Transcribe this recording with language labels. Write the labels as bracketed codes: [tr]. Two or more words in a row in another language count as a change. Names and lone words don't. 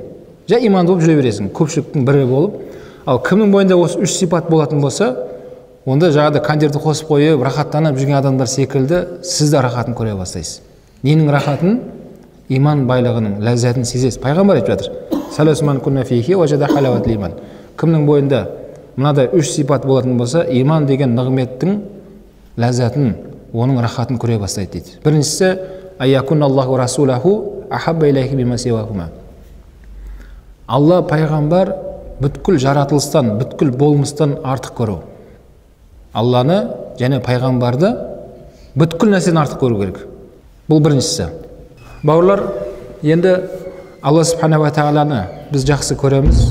[kk] Жай иманды болып жүре бересің, көпшіліктің бірі болып. Ал кімнің бойында осы 3 сипат болатын болса, онда жаңағыда кондиционерді қосып қойып, рахаттанып жүрген адамдар секілді сіз де рахатын көре бастайсыз. Ненің рахатын? Иман байлығының ләззатын сезесіз. Пайғамбар айтып жатыр: [ar] ثلاث من كن فيه وجد حلاوة الإيمان. [kk] Кімнің бойында мынадай 3 сипат болатын болса, иман деген нығметтің ләззатын, оның рахатын көре бастайды дейді. [ar] Біріншісі: أن يكون الله ورسوله أحب إليه مما سواهما. [kk] Алла пайғамбар бүткіл жаратылыстан, бүткіл болмыстан артық көру. Алланы және пайғамбарды бүткіл нәрседен артық көру керек. Бұл біріншісі. Бауырлар, енді Алла [ar] سبحانه وتعالى [kk] біз жақсы көреміз.